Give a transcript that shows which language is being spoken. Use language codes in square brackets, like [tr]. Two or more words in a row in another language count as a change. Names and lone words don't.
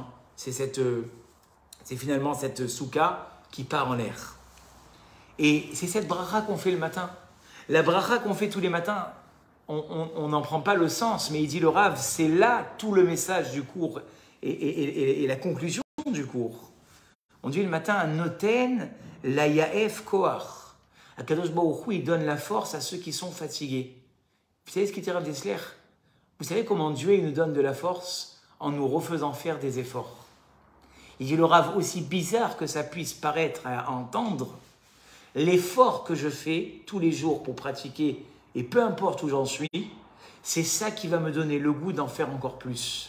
[fr] C'est finalement cette souka qui part en l'air. Et c'est cette bracha qu'on fait le matin. La bracha qu'on fait tous les matins, on n'en prend pas le sens, mais il dit le Rav, c'est là tout le message du cours et la conclusion du cours. On dit le matin, [he] הנותן ליעף כח. הקדוש ברוך הוא, [fr] il donne la force à ceux qui sont fatigués. Vous savez ce qu'il dit Rav Dessler? Vous savez comment Dieu il nous donne de la force en nous refaisant faire des efforts? Il dit le Rav, aussi bizarre que ça puisse paraître à entendre, l'effort que je fais tous les jours pour pratiquer, et peu importe où j'en suis, c'est ça qui va me donner le goût d'en faire encore plus.